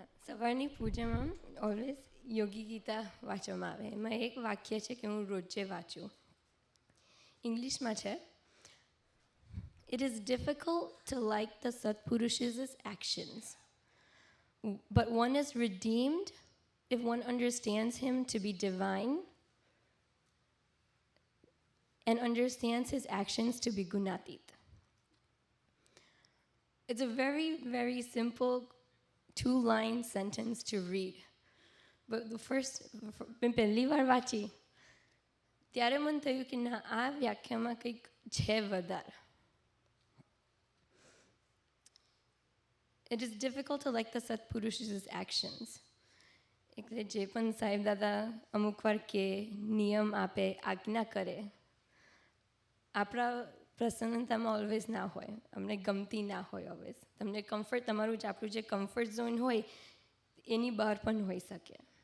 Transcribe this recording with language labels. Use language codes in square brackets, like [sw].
[gu] સવારની પૂજામાં ઓલવેઝ યોગી ગીતા વાંચવામાં આવે. એમાં એક વાક્ય છે કે હું રોજે વાંચું. ઇંગ્લિશમાં છે, [en] "It is difficult to like the Satpurusha's actions, but one is redeemed if one understands him to be divine and understands his actions to be gunatit." It's a very, very simple two-line sentence to read. [gu] But મેં પહેલી વાર વાંચી ત્યારે મને થયું કે ના, આ વ્યાખ્યામાં કંઈક છે વધારે. [en] It is difficult to like the Satpurusha's actions. [gu] એટલે જે પણ સાહેબ દાદા અમુક વાર કે નિયમ આપે, આજ્ઞા કરે, આપણા પ્રસન્નતામાં ઓલવેઝ ના હોય, અમને ગમતી ના હોય. ઓલવેઝ તમને કમ્ફર્ટ, તમારું જ આપણું જે કમ્ફર્ટ ઝોન હોય એની બહાર પણ હોઈ શકે.